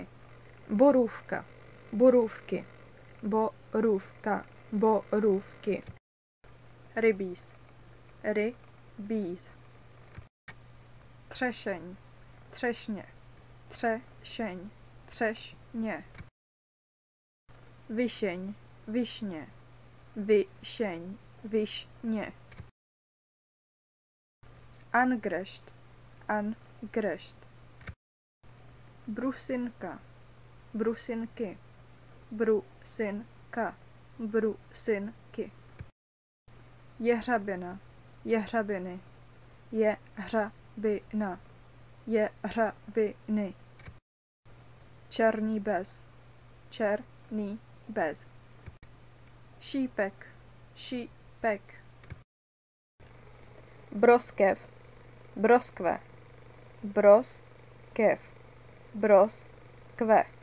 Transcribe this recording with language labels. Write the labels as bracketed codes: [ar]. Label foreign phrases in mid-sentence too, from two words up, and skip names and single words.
[cs] Borůvka, borůvky, borůvka, borůvky. Rybíz, rybíz. Třešeň, třešně, třešeň, třešně. Višeň, višně, višeň, višně. Angrešt, angrešt. Brusinka, brusinky, brusinka, brusinky. Jehřabina, jehřabiny, jehřabina, jehřabiny. Černý bez, černý bez. Šípek, šípek. Broskev, broskve, broskev, broskve.